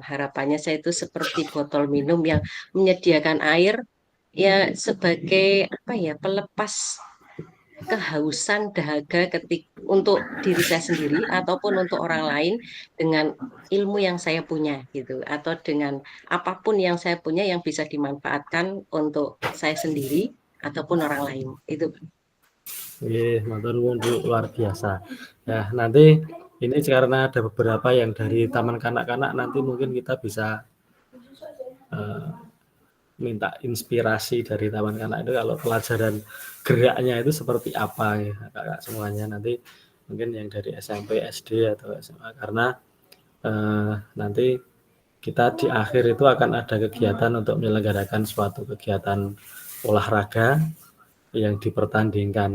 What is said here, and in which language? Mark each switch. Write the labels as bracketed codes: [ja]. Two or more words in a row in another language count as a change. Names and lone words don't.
[id] Harapannya saya itu seperti botol minum yang menyediakan air ya sebagai apa ya, pelepas kehausan dahaga untuk diri saya sendiri ataupun untuk orang lain dengan ilmu yang saya punya gitu, atau dengan apapun yang saya punya yang bisa dimanfaatkan untuk saya sendiri ataupun orang lain itu. [jv] Nggih, matur nuwun Bu, [id] luar biasa. Nah, nanti ini karena ada beberapa yang dari taman kanak-kanak, nanti mungkin kita bisa minta inspirasi dari taman kanak itu kalau pelajaran geraknya itu seperti apa ya, kakak semuanya nanti mungkin yang dari SMP, SD atau SMA, karena nanti kita di akhir itu akan ada kegiatan untuk menyelenggarakan suatu kegiatan olahraga yang dipertandingkan.